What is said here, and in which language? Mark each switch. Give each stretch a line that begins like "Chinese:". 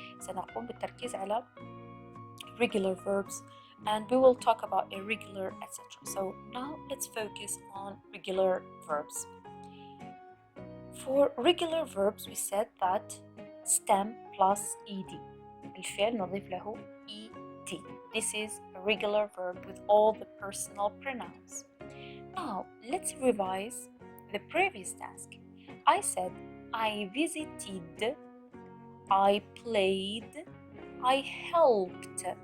Arabic: سنقوم بالتركيز على
English: regular verbs and we will talk about irregular, etc. So now let's focus on regular verbs. For regular verbs we said that stem plus ed.
Arabic: الفعل نضيف له ed.
English: This is a regular verb with all the personal pronouns. Now let's revise the previous task. I said I visited, I played, I helped.